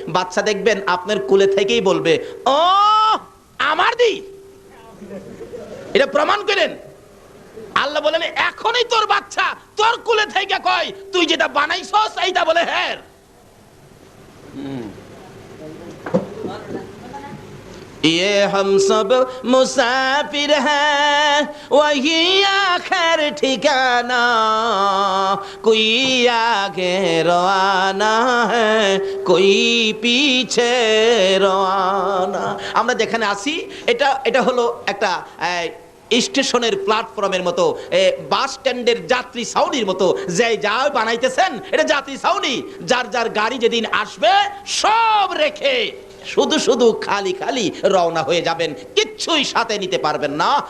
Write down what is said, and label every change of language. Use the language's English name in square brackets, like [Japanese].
[Bangla] বাচ্চা দেখবেন আপনার কুলে থেকেই বলবে ও আমার দি। এটা প্রমাণ করেন। আল্লাহ বলেন এখনই তোর বাচ্চা তোর কুলে থেকে কয় তুই যেটা বানাইছস এইটা বলে হ্যাঁ। [Hindi] ये हम सब मुसाफिर हैं वही आखिर ठिकाना कोई आगे रवाना है कोई पीछे रवाना। [Bangla] আমরা যেখানে আছি এটা হলো একটা স্টেশনের প্ল্যাটফর্মের মতো, বাস স্ট্যান্ডের যাত্রী ছাউনির মতো, যে যা বানাইতেছেন এটা যাত্রী ছাউনি। যার যার গাড়ি যেদিন আসবে সব রেখে শুধু শুধু খালি খালি রওনা হয়ে যাবেন, কিচ্ছুই সাথে নিতে পারবেন না।